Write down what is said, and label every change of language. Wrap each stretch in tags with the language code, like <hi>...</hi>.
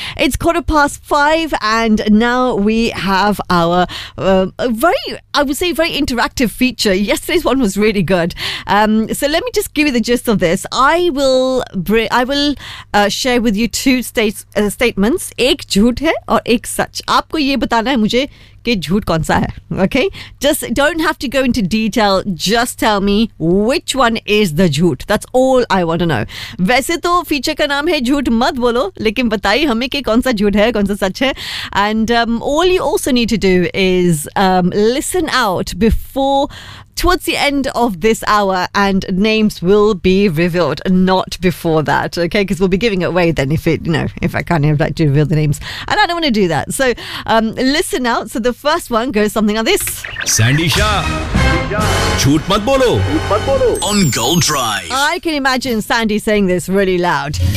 <en>It's 5:15 and now we have our very interactive feature. Yesterday's one was really good. So let me just give you the gist of this. I will share with you two statements.</en> <hi>एक झूठ है और एक सच. आपको ये बताना है मुझे. झूठ कौन सा है</hi> <en>okay just don't have to go into detail just tell me which one is the झूठ that's all I want to know</en> <hi>वैसे तो फीचर का नाम है झूठ मत बोलो लेकिन बताइए हमें कि कौन सा झूठ है कौन सा सच है</hi> <en>And all you also need to do is listen out before towards the end of this hour and names will be revealed, not before that, okay? Because we'll be giving it away then if I kind of like to reveal the names. And I don't want to do that. So listen out. So the first one goes something like this. Sandy Shah.</en> <hi>Chhoot mat bolo.</hi> <en>On Gold Drive. I can imagine Sandy saying this really loud.</en>